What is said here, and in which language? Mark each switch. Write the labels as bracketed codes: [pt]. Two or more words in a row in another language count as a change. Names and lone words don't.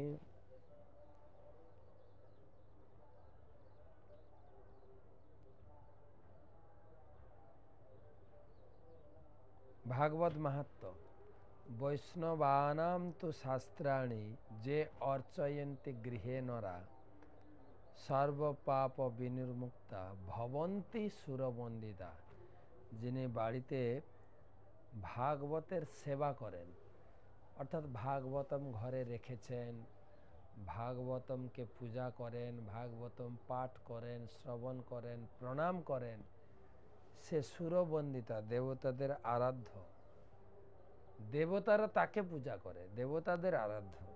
[sa] भागवत महत्व वैष्णवानां तु शास्त्राणि जे अर्चयन्ति गृहे नरा सर्व पाप विनिर्मुक्ता भवन्ति सुरवंदिता। [bn] জিন্হেঁ বাড়িতে ভাগবতের সেবা করেন, অর্থাৎ ভাগবতম ঘরে রেখেছেন, ভাগবতমকে পূজা করেন, ভাগবতম পাঠ করেন, শ্রবণ করেন, প্রণাম করেন, সে সুরবন্দিতা, দেবতাদের আরাধ্য, দেবতারা তাকে পূজা করে, দেবতাদের আরাধ্য।